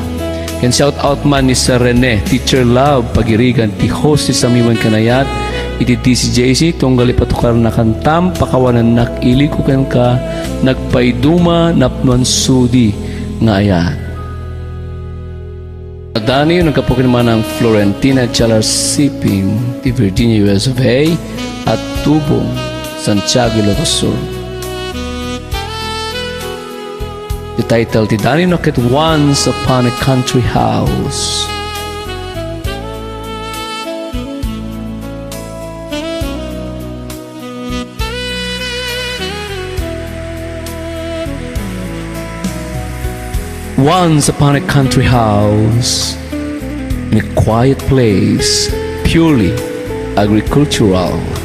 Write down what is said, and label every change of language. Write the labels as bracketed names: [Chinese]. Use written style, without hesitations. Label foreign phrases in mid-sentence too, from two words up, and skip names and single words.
[Iloko] Ken shout out man ni Sir Rene, Teacher Love, pagirigan ti host ti Samiwan Kanayat, iti TCJC, tunggal ipatukar na kantam, pakawanan nakili ko ken ka, nagpaiduma napnuan sudi nga ayat. Daniel, nagkapukin man ng Florentina Chalar Siping, ti Virginia, US of A, at Tubong, Santiago, Ilocos Sur. [English] The title [Iloko] ti Daniel Nakit Once Upon a Country House. [English] Once upon a country house, in a quiet place, purely agricultural.